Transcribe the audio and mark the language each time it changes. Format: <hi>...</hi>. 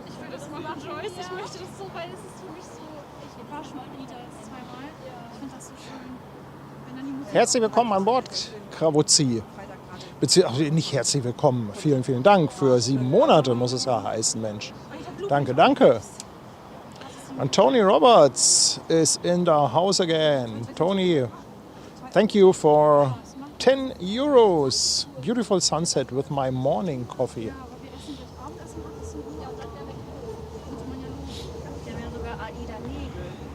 <de>Das mal nach Joyce. Ich möchte das so, weil es ist für mich so. Ich war schon mal wieder jetzt zweimal. Ich finde das so schön. Wenn dann die Musik. Herzlich willkommen an Bord, Krawuzzi. Beziehungsweise nicht herzlich willkommen. Vielen, vielen Dank. Für 7 Monate muss es ja heißen, Mensch. Danke, danke.</de> <en>And Tony Roberts is in the house again. Tony, thank you for 10 euros. Beautiful sunset with my morning coffee.</en> <de>Aber wir essen gleich Abendessen nach 18 Uhr. Ja, das wäre weg. Könnte man ja los. Wir haben ja sogar Aida Nebel.</de>